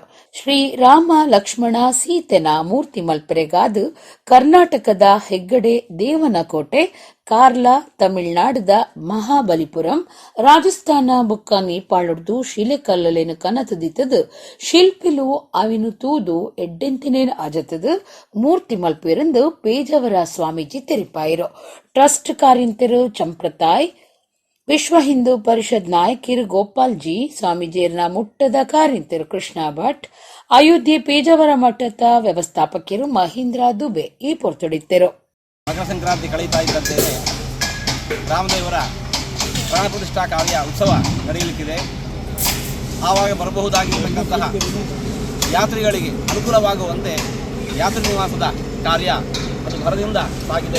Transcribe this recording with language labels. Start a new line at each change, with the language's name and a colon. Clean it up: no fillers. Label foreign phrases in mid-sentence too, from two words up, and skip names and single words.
Tulu: ಶ್ರೀ ರಾಮ ಲಕ್ಷ್ಮಣ ಸೀತೆನ ಮೂರ್ತಿ ಮಲ್ಪರೆಗಾದ ಕರ್ನಾಟಕದ ಹೆಗ್ಗಡೆ ದೇವನಕೋಟೆ, ಕಾರ್ಲಾ ತಮಿಳುನಾಡದ ಮಹಾಬಲಿಪುರಂ, ರಾಜಸ್ಥಾನ ಬುಕ್ಕ ನೇಪಾಳದ್ದು ಶಿಲೆಕಲ್ಲಲೇನು ಕನತದಿತ್ತದು ಶಿಲ್ಪಿಲು ಅವಿನು ತೂದು ಎಡ್ಡೆಂತಿನೇನು ಅಜತದು ಮೂರ್ತಿ ಮಲ್ಪಿರಂದು ಪೇಜಾವರ ಸ್ವಾಮೀಜಿ ತೆರಿಪಾಯಿರು. ಟ್ರಸ್ಟ್ ಕಾರ್ಯಂತರು ಚಂಪ್ರತಾಯ್, ವಿಶ್ವ ಹಿಂದೂ ಪರಿಷತ್ ನಾಯಕಿರು ಗೋಪಾಲ್ಜಿ, ಸ್ವಾಮೀಜಿಯರ್ನ ಮುಟ್ಟದ ಕಾರ್ಯಂತರು ಕೃಷ್ಣ ಭಟ್, ಅಯೋಧ್ಯೆ ಪೇಜಾವರ ಮಠದ ವ್ಯವಸ್ಥಾಪಕರು ಮಹೇಂದ್ರ ದುಬೆ ಈ ಪೊರ್ತೊಡಿತ್ತರು.
Kannada: ಮಕರ ಸಂಕ್ರಾಂತಿ ಕಳೀತಾ ಇದ್ದಂತೆಯೇ ರಾಮದೇವರ ಪ್ರಾಣ ಪ್ರತಿಷ್ಠಾ ಕಾರ್ಯ ಉತ್ಸವ ನಡೆಯಲಿಕ್ಕಿದೆ. ಆವಾಗ ಬರಬಹುದಾಗಿರತಕ್ಕಂತಹ ಯಾತ್ರಿಗಳಿಗೆ ಅನುಕೂಲವಾಗುವಂತೆ ಯಾತ್ರಿ ನಿವಾಸದ ಕಾರ್ಯ ಅದು ಭರದಿಂದ ಸಾಗಿದೆ.